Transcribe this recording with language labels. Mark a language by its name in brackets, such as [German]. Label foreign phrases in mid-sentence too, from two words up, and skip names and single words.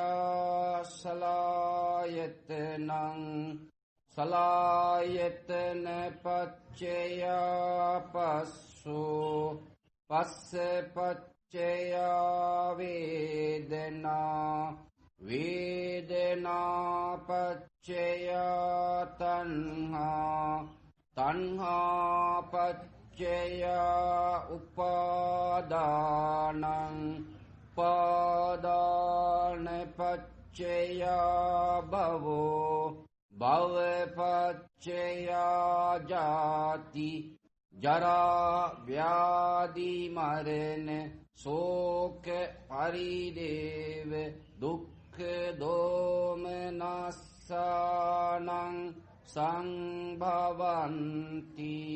[Pali] සලආයතනං, සලආයතන පච්චය පස්සෝ, පස්ස පච්චය වේදනා, වේදනා පච්චය තණ්හා, තණ්හා පච්චය උපාදානං, උපාදාන පච්චය භවෝ, භව පච්චය ජාති, ජරා ව්‍යාධි මරණ ශෝක පරිදේව දුක්ඛ දෝමනස්සානං සංභවಂತಿ.